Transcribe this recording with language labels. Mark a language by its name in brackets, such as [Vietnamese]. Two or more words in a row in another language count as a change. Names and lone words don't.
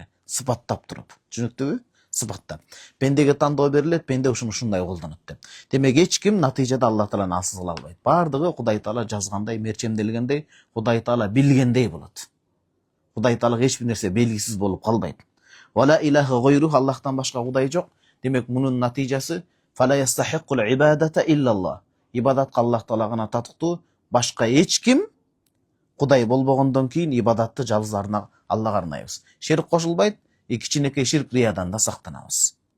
[Kyrgyz] Сыпаттап туруп. Түшүнүктүүбү? Сыпаттап. Пендеге тандоо берилет, пенде ушуну ушундай колдонот деп. Демек эч ким натыйжада Аллах тааланы алсыз кыла албайт. Бардыгы Кудай таала жазгандай, мерчемделгендей, Кудай таала билгендей болот. Кудай таалага эч бир нерсе белгисиз болуп калбайт. [Arabic] ولا إله غيره. [Kyrgyz] Аллахтан башка Кудай жок. Демек мунун натыйжасы [Arabic] فلا يستحق العبادة إلا الله. [Kyrgyz] Ибадатка Аллах таала гана татыктуу, башка эч ким Кудай болбогондон кийин ибадатты жалгыз Аллага арнайбыз. Ширк кошулбайт, кичинекей ширк риядан да сактанабыз.